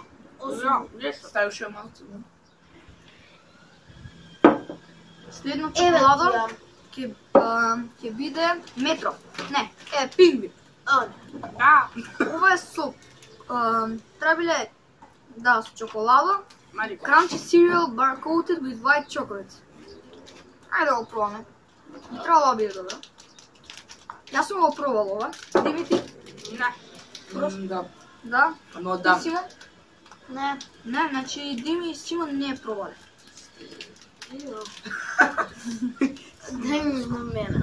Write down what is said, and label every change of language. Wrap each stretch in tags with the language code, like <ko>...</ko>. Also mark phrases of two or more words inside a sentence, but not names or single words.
<mk>Да, 10. Стави уште малку. Следно Еве чоколадо ти ја. ќе биде метро. Не, пингвин. Да, Ова е со требиле да со чоколадо. Марико.</mk> <en>Crunchy cereal bar coated with white chocolate.</en> <mk>Ајде да го пробаме. Би требало да биде добро. Јас сум го пробал ова. Димити? Не. Да. Да? Но Ти, да. Симон? Не. Не, значи Дими и Симон не е пробале. Дај ми на мене.</mk>